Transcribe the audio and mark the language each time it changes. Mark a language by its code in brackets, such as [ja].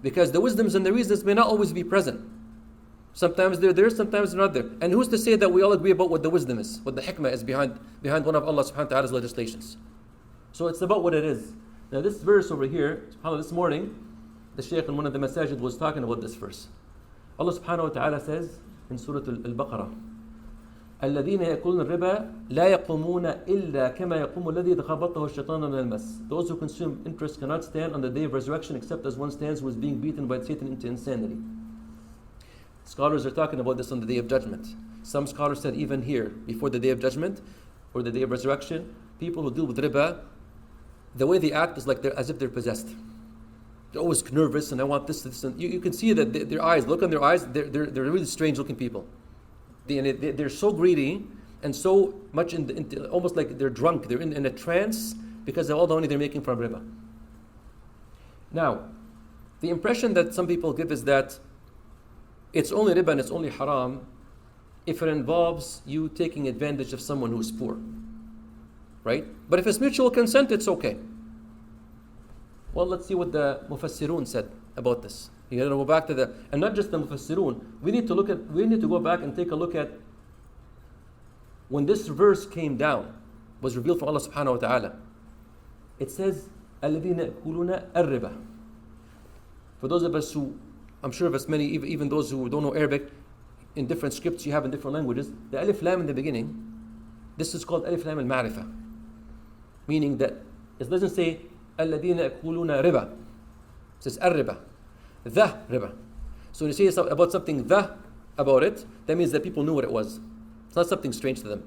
[en] Because the wisdoms and the reasons may not always be present. Sometimes they're there, sometimes they're not there. And who's to say that we all agree about what the wisdom is, what the hikmah is behind one of Allah subhanahu wa ta'ala's legislations? So it's about what it is. Now this verse over here, subhanAllah, this morning, the Shaykh in one of the masajid was talking about this verse. [ar] Allah subhanahu wa ta'ala [en] says in Surah Al-Baqarah, [ar] الذين يأكلون الربا لا يقومون إلا كما يقوم الذي تخبطه الشيطان من المس. [en] Those who consume interest cannot stand on the day of resurrection except as one stands who is being beaten by Satan into insanity. Scholars are talking about this on the day of judgment. Some scholars said even here, before the day of judgment or the day of resurrection, people who deal with riba, the way they act is like they're as if they're possessed. They're always nervous, and I want this. And you can see that their eyes, look on their eyes, they're really strange looking people. They're so greedy and so much almost like they're drunk. They're in a trance because of all the money they're making from riba. Now, the impression that some people give is that it's only riba and it's only haram if it involves you taking advantage of someone who's poor. Right? But if it's mutual consent, it's okay. Well, let's see what the Mufassirun said about this. You gotta go back to and not just the Mufassirun. We need to go back and take a look at when this verse came down, was revealed from Allah subhanahu wa ta'ala. It says, [ar] الَّذِينَ يَأْكُلُونَ الرِّبَا. [en] For those of us who, I'm sure of us many, even those who don't know Arabic, in different scripts you have in different languages, the alif lam in the beginning, this is called alif lam al-ma'rifah. Meaning that it doesn't say [ar] الَّذِينَ يَأْكُلُونَ رِبَا. [en] It says الرِّبَا. The riba. So when you say about something about it, that means that people knew what it was. It's not something strange to them.